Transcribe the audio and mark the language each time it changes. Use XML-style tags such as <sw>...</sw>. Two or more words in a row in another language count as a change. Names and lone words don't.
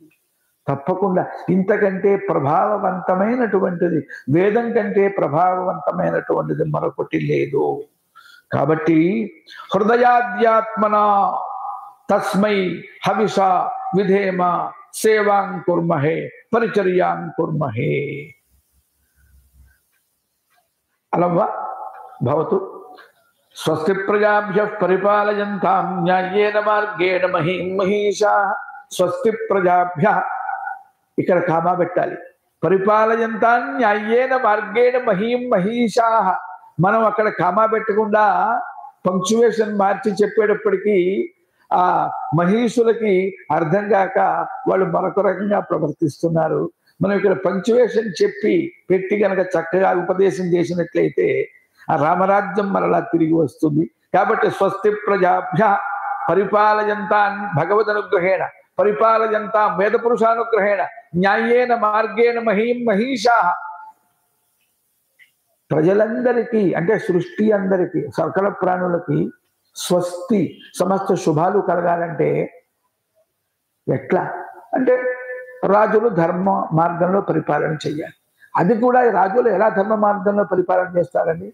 <te>తప్పకుండా ఇంతకంటే ప్రభావవంతమైనటువంటిది, వేదం కంటే ప్రభావవంతమైనటువంటిది మరొకటి లేదు.</te> <sa>కాబట్టి హృదయాధ్యాత్మన తస్మై హవిష విధేమ సేవాం కుర్మహే పరిచర్యాం కుర్మహే. అలవ్వ భవతు. స్వస్తి ప్రజాభ్యః పరిపాలయంతాం న్యాయేన మార్గేణ మహీం మహీషాః. స్వస్తి ప్రజాభ్యః,</sa> <te>ఇక్కడ కామా పెట్టాలి.</te> <sa>పరిపాలయంతాం న్యాయేన మార్గేణ మహీం మహీషాః.</sa> <te>మనం అక్కడ కామా పెట్టకుండా పంక్చువేషన్ మార్చి చెప్పేటప్పటికీ ఆ మహీషులకి అర్థం కాక వాళ్ళు మరొక రకంగా ప్రవర్తిస్తున్నారు. మనం ఇక్కడ పంక్చువేషన్ చెప్పి పెట్టి కనుక చక్కగా ఉపదేశం చేసినట్లయితే ఆ రామరాజ్యం మరలా తిరిగి వస్తుంది.</te> <sa>కాబట్టి స్వస్తి ప్రజాభ్యః పరిపాలయంతాం భగవదనుగ్రహేణ, పరిపాలయంతాం వేద పురుషానుగ్రహేణ, న్యాయేన మార్గేణ మహీం మహీషాః.</sa> <te>ప్రజలందరికీ అంటే సృష్టి అందరికీ, సకల ప్రాణులకి స్వస్తి, సమస్త శుభాలు కలగాలంటే ఎట్లా అంటే రాజులు ధర్మ మార్గంలో పరిపాలన చెయ్యాలి. అది కూడా రాజులు ఎలా ధర్మ మార్గంలో పరిపాలన చేస్తారండి?</te>